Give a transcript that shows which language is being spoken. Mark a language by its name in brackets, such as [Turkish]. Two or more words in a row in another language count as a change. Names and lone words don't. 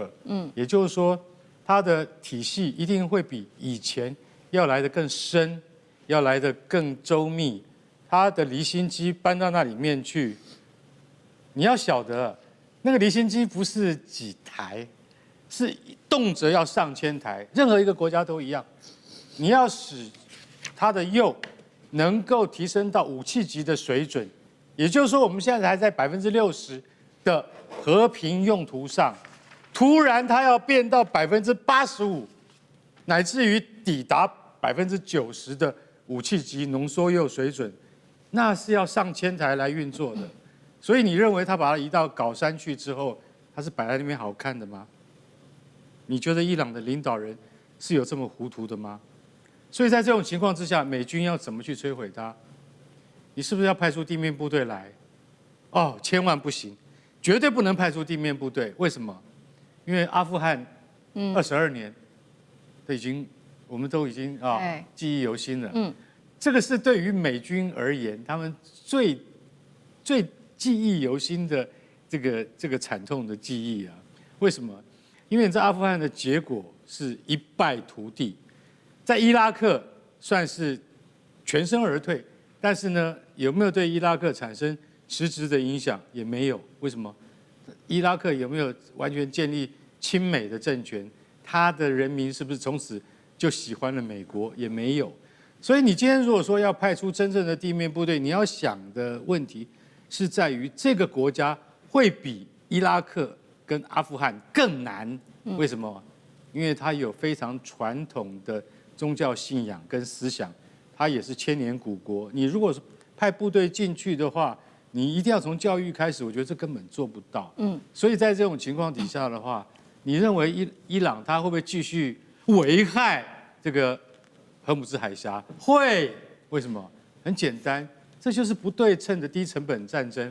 [Chinese] 也就是說，他的體系一定會比以前要來得更深，要來得更周密。他的離心機搬到那裡面去。你要曉得，那個離心機不是幾台，是動輒要上千台，任何一個國家都一樣。你要使它的鈾能夠提升到武器級的水準，也就是說，我們現在還在60%的和平用途上，突然它要變到85%，乃至於抵達90%的武器級濃縮鈾水準，那是要上千台來運作的。所以你認為他把它移到稿山去之後，他是擺在那邊好看的嗎？你覺得伊朗的領導人是有這麼糊塗的嗎？所以在這種情況之下，美軍要怎麼去摧毀它？你是不是要派出地面部隊來？千萬不行，絕對不能派出地面部隊。為什麼？因為阿富汗22年我們都已經記憶猶新了。這個是對於美軍而言，他們最記憶猶新的這個慘痛的記憶啊！為什麼？因為在阿富汗的結果是一敗塗地，在伊拉克算是全身而退，但是呢，有沒有對伊拉克產生實質的影響？也沒有。為什麼？伊拉克有沒有完全建立親美的政權？他的人民是不是從此就喜歡了美國？也沒有。所以你今天如果說要派出真正的地面部隊，你要想的問題是在於這個國家會比伊拉克跟阿富汗更難。為什麼？因為它有非常傳統的宗教信仰跟思想，它也是千年古國。你如果是派部隊進去的話，你一定要從教育開始，我覺得這根本做不到。所以在這種情況底下的話，你認為伊朗它會不會繼續危害這個荷姆茲海峽？會。為什麼？很簡單，這就是不對稱的低成本戰爭。